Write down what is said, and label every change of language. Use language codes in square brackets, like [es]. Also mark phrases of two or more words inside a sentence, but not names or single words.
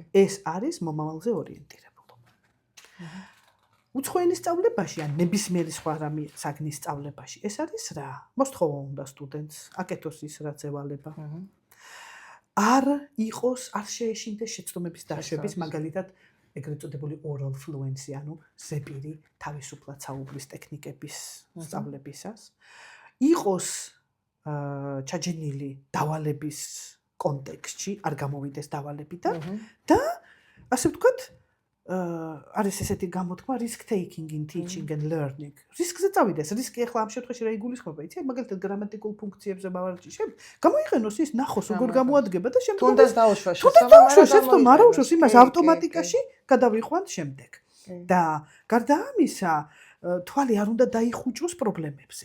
[ka] ეს არის მომავალზე ორიენტირებულობა. უცხოენის სწავლებაში ან ნებისმიერი სხვა რამე საგნის სწავლებაში ეს არის რა? მოსთხოვა უნდა სტუდენტს აკეთოს ის რაც ევალება. არ იყოს, არ შეეშინდეს შეცდომების დაშვების, მაგალითად ეგრეთ წოდებული [en] oral fluency, [ka] ანუ ზეპირი თავისუფლად საუბრის ტექნიკების სწავლებისას. იყოს ჩაჯენილი დავალების კონტექსტში, არ გამოვიდეს დავალებიდან და ასე ვთქვათ, არის ესეთი გამოთქმა [en] risk taking in teaching and learning. [ka] რისკზე წავიდეს, რისკი ახლა ამ შემთხვევაში რა იგულისხმება, იცი? მაგალითად გრამატიკულ ფუნქციებზე მოვარჯიშებ, გამოიყენოს ის ნახოს როგორ გამოადგება და შემდეგ თუნდაც დაუშვას შეცდომა, არა უშავს იმას ავტომატიკაში გადავიყვანთ შემდეგ. და გარდა ამისა, თვალი არ უნდა დაიხუჭოს პრობლემებზე.